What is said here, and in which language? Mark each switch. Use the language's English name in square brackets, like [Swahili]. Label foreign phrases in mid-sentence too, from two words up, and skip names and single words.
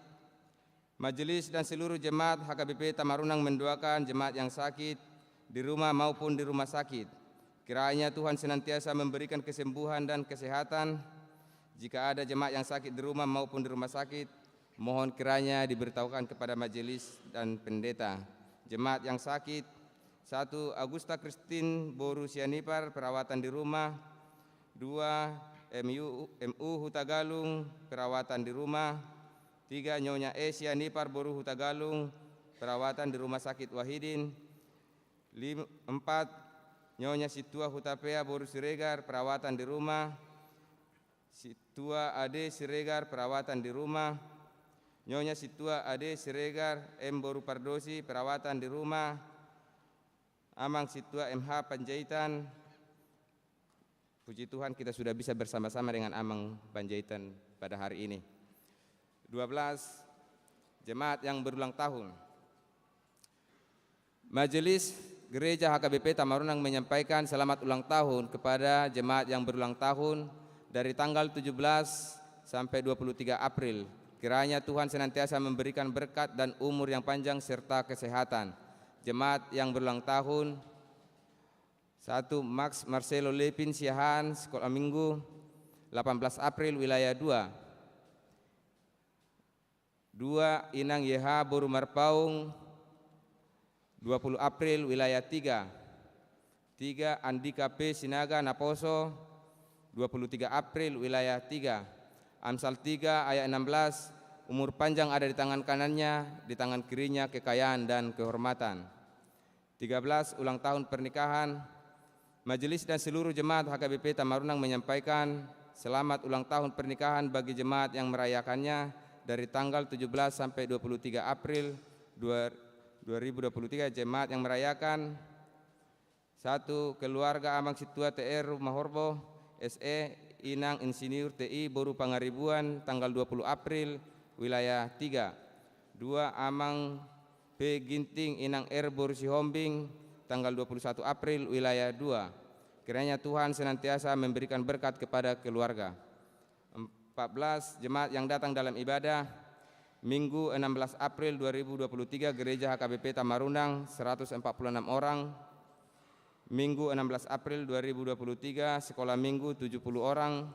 [Indonesian] Majelis dan seluruh jemaat HKBP Tamarunang mendoakan jemaat yang sakit di rumah maupun di rumah sakit. Kiranya Tuhan senantiasa memberikan kesembuhan dan kesehatan. Jika ada jemaat yang sakit di rumah maupun di rumah sakit, mohon kiranya diberitahukan kepada majelis dan pendeta. Jemaat yang sakit, 1. Agusta Kristin Boru Sianipar, perawatan di rumah. 2. MU Hutagalung, perawatan di rumah. 3. Nyonya E Sianipar Boru Hutagalung, perawatan di Rumah Sakit Wahidin. 4. Nyonya Situa Hutapea Boru Siregar, perawatan di rumah. Situa Ade Siregar, perawatan di rumah. Nyonya Situa Ade Siregar M Boru Pardosi, perawatan di rumah. Amang Situa MH Panjaitan, Puji Tuhan kita sudah bisa bersama-sama dengan Amang Panjaitan pada hari ini. 12. Jemaat yang berulang tahun. Majelis Gereja HKBP Tamarunang menyampaikan selamat ulang tahun kepada jemaat yang berulang tahun dari tanggal 17 sampai 23 April. Kiranya Tuhan senantiasa memberikan berkat dan umur yang panjang serta kesehatan. Jemaat yang berulang tahun: 1. Max Marcelo Lepin Siahan, Sekolah Minggu, 18 April, Wilayah 2. 2. Inang YH Boru Marpaung, 20 April, Wilayah 3. 3. Andika P. Sinaga Naposo, 23 April, Wilayah 3. Amsal 3 ayat 16, umur panjang ada di tangan kanannya, di tangan kirinya kekayaan dan kehormatan. 13. Ulang tahun pernikahan. Majelis dan seluruh jemaat HKBP Tamarunang menyampaikan selamat ulang tahun pernikahan bagi jemaat yang merayakannya dari tanggal 17 sampai 23 April 2023. Jemaat yang merayakan: 1. Keluarga Amang Situa TR Rumah Horbo SE Inang Insinyur TI Boru Pangaribuan, tanggal 20 April, Wilayah 3. 2. Amang P. Ginting Inang R Boru Sihombing, tanggal 21 April, Wilayah 2. Kiranya Tuhan senantiasa memberikan berkat kepada keluarga. 14. Jemaat yang datang dalam ibadah. Minggu 16 April 2023, Gereja HKBP Tamarunang 146 orang. Minggu 16 April 2023, Sekolah Minggu 70 orang.